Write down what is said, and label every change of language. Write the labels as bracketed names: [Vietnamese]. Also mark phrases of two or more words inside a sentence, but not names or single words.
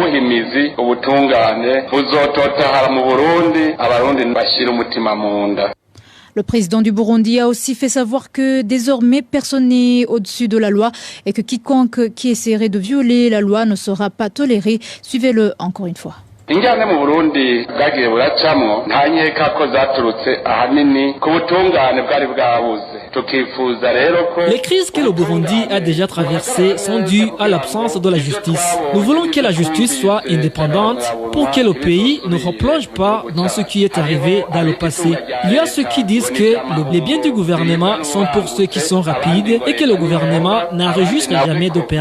[French] Le président du Burundi a aussi fait savoir que désormais personne n'est au-dessus de la loi et que quiconque qui essaierait de violer la loi ne sera pas toléré. Suivez-le encore une fois. [Rundi] Ingane mu Burundi bwagiye buracamwo nta nkeka ko zaturutse ahanini ku butungane bwari bwabuze. [French] Les crises que le Burundi a déjà traversées sont dues à l'absence de la justice. Nous voulons que la justice soit indépendante pour que le pays ne replonge pas dans ce qui est arrivé dans le passé. Il y a ceux qui disent que les biens du gouvernement sont pour ceux qui sont rapides et que le gouvernement n'enregistre jamais de pertes.